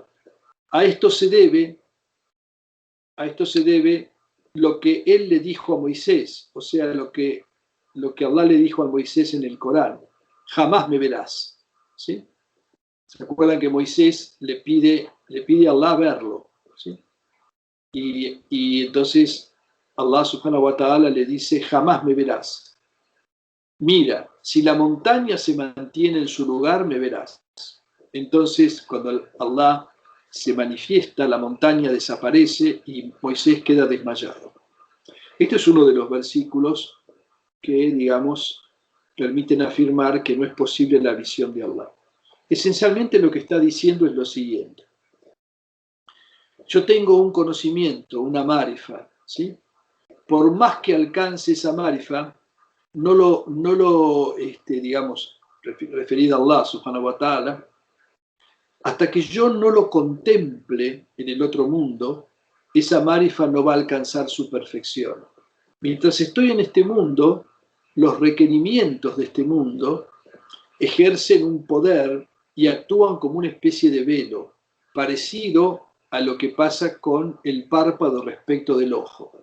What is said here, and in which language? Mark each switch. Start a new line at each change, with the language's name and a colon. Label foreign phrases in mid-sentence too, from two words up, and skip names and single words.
Spanish: A esto se debe lo que él le dijo a Moisés, o sea, lo que Allah le dijo a Moisés en el Corán: jamás me verás. ¿Sí? ¿Se acuerdan que Moisés le pide a Allah verlo? ¿Sí? Y entonces Allah
Arabic: سبحانه وتعالى
Spanish: le dice: jamás me verás. Mira, si la montaña se mantiene en su lugar, me verás. Entonces, cuando Allah se manifiesta, la montaña desaparece y Moisés queda desmayado. Este es uno de los versículos que, digamos, permiten afirmar que no es posible la visión de Allah. Esencialmente lo que está diciendo es lo siguiente. Yo tengo un conocimiento, una marifa, ¿sí? Por más que alcance esa marifa, digamos, referido a Allah
Arabic: سبحانه وتعالى,
Spanish: hasta que yo no lo contemple en el otro mundo, esa marifa no va a alcanzar su perfección. Mientras estoy en este mundo, los requerimientos de este mundo ejercen un poder y actúan como una especie de velo, parecido a lo que pasa con el párpado respecto del ojo.